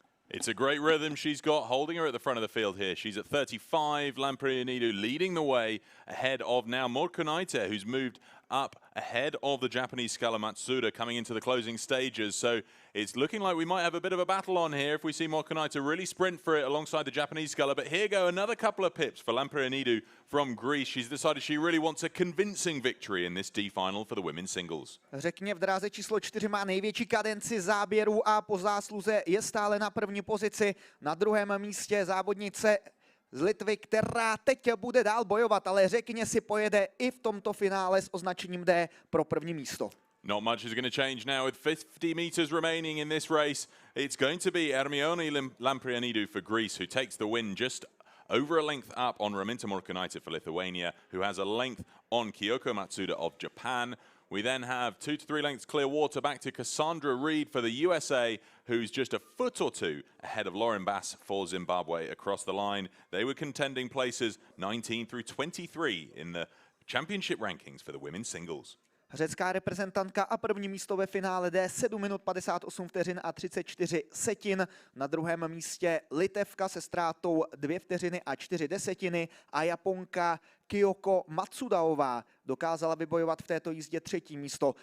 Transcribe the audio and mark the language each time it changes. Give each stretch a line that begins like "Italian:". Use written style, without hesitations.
English: It's a great rhythm she's got, holding her at the front of the field here. She's at 35, Lamprianidou leading the way ahead of now Morkanaite, who's moved up ahead of the Japanese sculler Matsuda coming into the closing stages. So it's looking like we might have a bit of a battle on here if we see Morkanaite really sprint for it alongside the Japanese sculler. But here go another couple of pips for Lamprianidou from Greece. She's decided she really wants a convincing victory in this D final for the women's singles.
Czech: Řekně v dráze číslo 4 má největší kadenci záběru a po zásluze je stále na první pozici. Na druhém místě závodnice z Litvy, která teď bude dál bojovat, ale řekně si pojede i v tomto finále s označením D pro první místo.
English: Not much is going to change now with 50 meters remaining in this race. It's going to be Ermione Lamprianidou for Greece, who takes the win just over a length up on Raminta Morkanaite for Lithuania, who has a length on Kyoko Matsuda of Japan. We then have 2 to 3 lengths clear water back to Cassandra Reed for the USA, who's just a foot or two ahead of Lauren Bass for Zimbabwe across the line. They were contending places 19 through 23 in the championship rankings for the women's singles.
Czech: Řecká reprezentantka a první místo ve finále D 7 minut 58 vteřin a 34 setin. Na druhém místě Litevka se ztrátou 2 vteřiny a 4 desetiny a Japonka Kyoko Matsudaová dokázala vybojovat v této jízdě třetí místo.